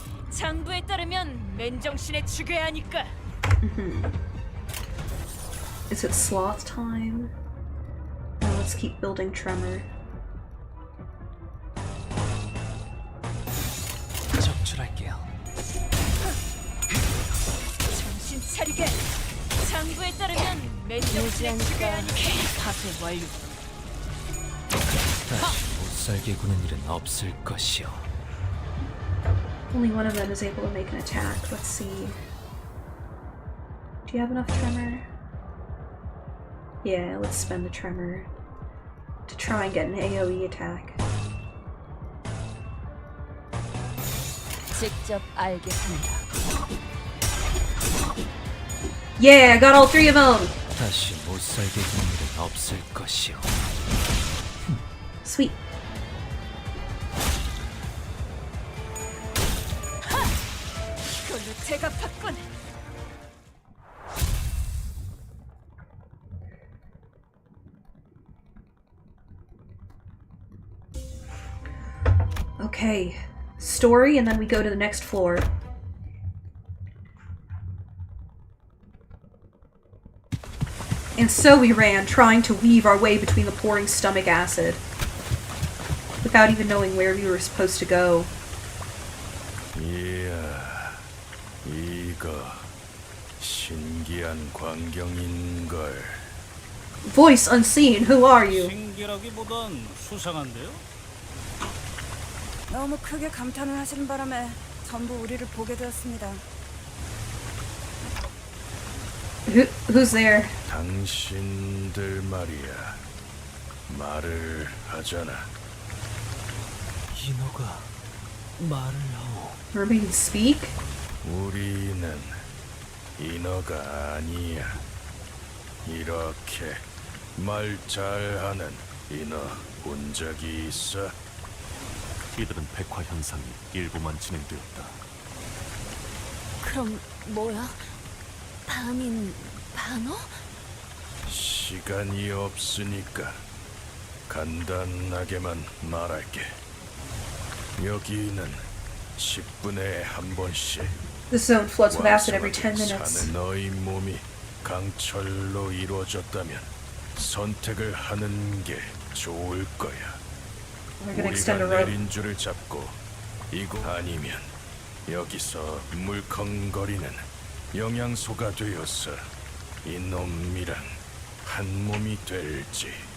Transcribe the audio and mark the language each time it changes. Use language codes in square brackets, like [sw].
[ko] 장부에 따르면 맨정신에 죽여야 하니까. [en] Is it sloth time? No, let's keep building tremor. [ko] 적출할게요. 정신 차리게. 장부에 따르면 맨정신에 죽여야 하니까. 파괴 완료. 다시 못살게 구는 일은 없을 것이요. [en] Only one of them is able to make an attack. Let's see. Do you have enough tremor? Yeah, let's spend the tremor to try and get an AoE attack. [ko] 직접 알게 한다. [en] Yeah, I got all three of them! [ko] 다시 못살게 구는 일은 없을 것이요. [en] Sweet. [ko] 이걸로 제가 받군. [en] Okay. Story, and then we go to the next floor. And so we ran, trying to weave our way between the pouring stomach acid, without even knowing where we were supposed to go. [ko] 이야, 이거 신기한 광경인걸. [en] Voice unseen, who are you? [ko] 신기라기보단 수상한데요? 너무 크게 감탄을 하시는 바람에 전부 우리를 보게 되었습니다. [en] Who's there? [ko] 당신들 말이야, 말을 하잖아. 인어가 말을 하오. [en] Mermaids speak? [ko] 우리는 인어가 아니야. 이렇게 말 잘하는 인어 본 적이 있어? 이들은 백화 현상이 일부만 진행되었다. 그럼 뭐야? 반인 반어? 시간이 없으니까 간단하게만 말할게. 여기는 10분에 한 번씩 [en] This zone floods with acid every 10 minutes. [ko] 사는 너희 몸이 강철로 이루어졌다면 선택을 하는 게 좋을 거야. [en] We're gonna [ko] 우리가 [en] extend a rope. [ko] 내린 줄을 잡고 이곳 아니면 여기서 물컹거리는 영양소가 되어서 이놈이랑 한 몸이 될지.